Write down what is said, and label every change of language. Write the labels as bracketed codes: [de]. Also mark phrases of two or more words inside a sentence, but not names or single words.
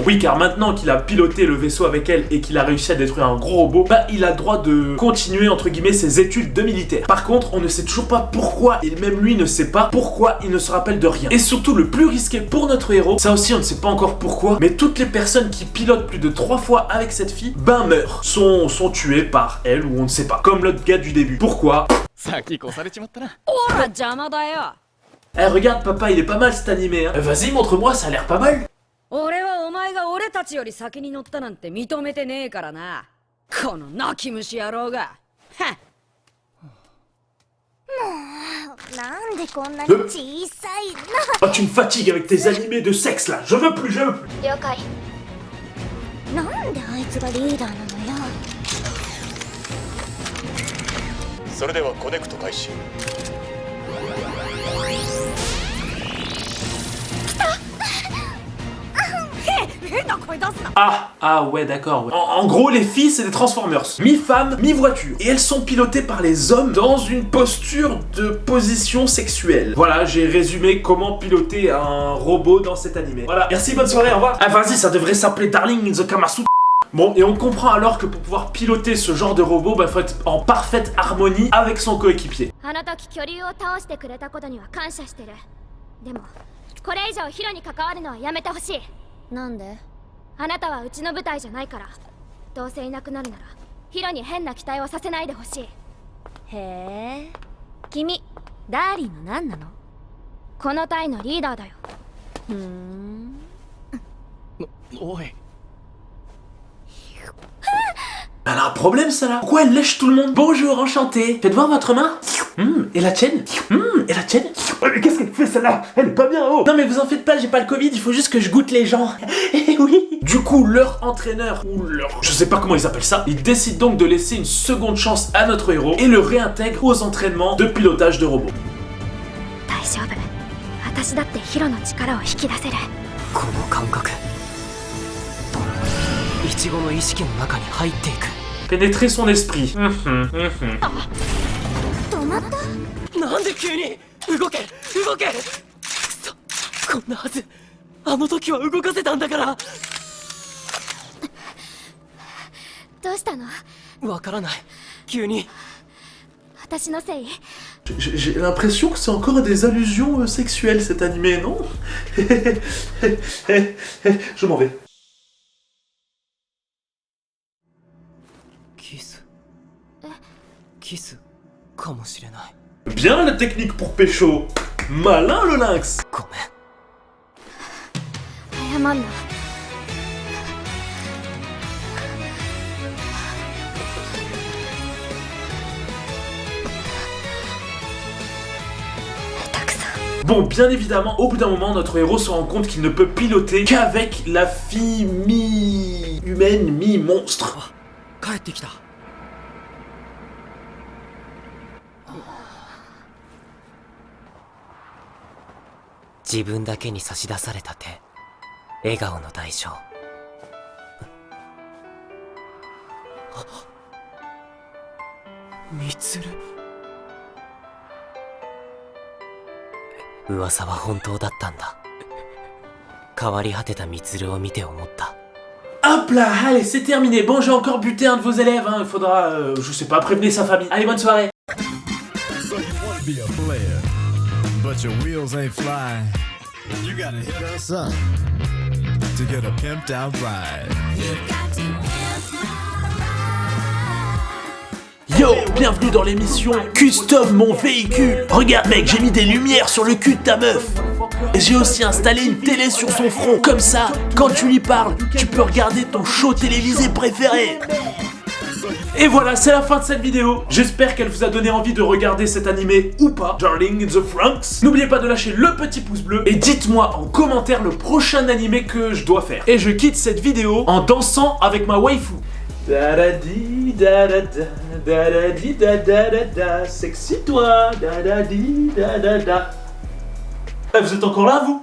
[fr] Oui, car maintenant qu'il a piloté le vaisseau avec elle et qu'il a réussi à détruire un gros robot, bah il a le droit de continuer entre guillemets ses études de militaire. Par contre, on ne sait toujours pas pourquoi, et même lui ne sait pas pourquoi il ne se rappelle de rien. Et surtout le plus risqué pour notre héros, ça aussi on ne sait pas encore pourquoi, mais toutes les personnes qui pilotent plus de 3 fois avec cette fille, ben meurent, sont tuées par elle ou on ne sait pas. Comme l'autre gars du début. Pourquoi? [ja] さっき越されちまったなほら邪魔だよ。 [fr] Eh regarde papa, il est pas mal cet animé hein. Vas-y montre-moi, ça a l'air pas mal. [ja] 俺はお前が俺たちより先に乗ったなんて認めてねえからな。この泣き虫野郎が。はっ。なんでこんなに小さいの？ [fr] Ah tu me fatigues avec tes animés de sexe là, je veux plus. [ja] 了解。なんであいつがリーダーなのよ。それではコネクト開始。 [fr] Ah ouais d'accord ouais. En gros les filles c'est des Transformers, mi-femme, mi-voiture. Et elles sont pilotées par les hommes dans une posture de position sexuelle. Voilà, j'ai résumé comment piloter un robot dans cet animé. Voilà, merci, bonne soirée, au revoir. Ah vas-y, ça devrait s'appeler Darling in the Kamasu. Bon, et on comprend alors que pour pouvoir piloter ce genre de robot, bah faut être en parfaite harmonie avec son coéquipier. [ja] あの時巨竜を倒してくれたことには感謝してる。でもこれ以上ヒロに関わるのはやめてほしい。なんで？あなたはうちの部隊じゃないから。どうせいなくなるならヒロに変な期待をさせないでほしい。へえ。君ダーリンの何なの？この隊のリーダーだよ。おい [fr] Elle a un problème ça là. Pourquoi elle lèche tout le monde? Bonjour, enchanté. Faites voir votre main. Et la tienne? Et la tienne? Mais qu'est-ce qu'elle fait celle-là? Elle est pas bien, oh. Non mais vous en faites pas, j'ai pas le Covid, il faut juste que je goûte les gens. Eh oui. Du coup, leur entraîneur, ou leur... je sais pas comment ils appellent ça, il décide donc de laisser une seconde chance à notre héros et le réintègre aux entraînements de pilotage de robots. [ja] 大丈夫。私だってヒロの力を引き出せる。この感覚イチゴの意識の中に入っていく [fr] Pénétrer son esprit. [ja] 止まった？なんで急に動け動けくそこんなはずあの時は動かせたんだからどうしたの？わからない急に私のせい？ [fr] J'ai l'impression que c'est encore des allusions sexuelles cet animé, non? Je m'en vais. [ja] キスキスかもしれない。 [fr] Bien la technique pour pécho. Malin le lynx. [ja] ごめん。謝んな。 [fr] Bon, bien évidemment, au bout d'un moment, notre héros se rend compte qu'il ne peut piloter qu'avec la fille mi-humaine, mi-monstre. [ja] 帰ってきた。自分だけに差し出された手、笑顔の代償。みつる。噂は本当だったんだ。変わり果てたみつるを見て思った。 [fr] Hop là, allez, c'est terminé. Bon, j'ai encore buté un de vos élèves, hein. Il faudra, je sais pas, prévenir sa famille. Allez, bonne soirée. [en] So you wanna be a player, but your wheels ain't flying. You gotta hit us up to get a pimped out ride. [fr] Yo, bienvenue dans l'émission Custom mon véhicule. Regarde mec, j'ai mis des lumières sur le cul de ta meuf. Et j'ai aussi installé une télé sur son front. Comme ça, quand tu lui parles, tu peux regarder ton show télévisé préféré. Et voilà, c'est la fin de cette vidéo. J'espère qu'elle vous a donné envie de regarder cet animé ou pas, Darling in the Franxx. N'oubliez pas de lâcher le petit pouce bleu et dites-moi en commentaire le prochain animé que je dois faire. Et je quitte cette vidéo en dansant avec ma waifu. Da da di da da da da da di da da da da, sexy toi, da da di da da da. Vous êtes encore là vous?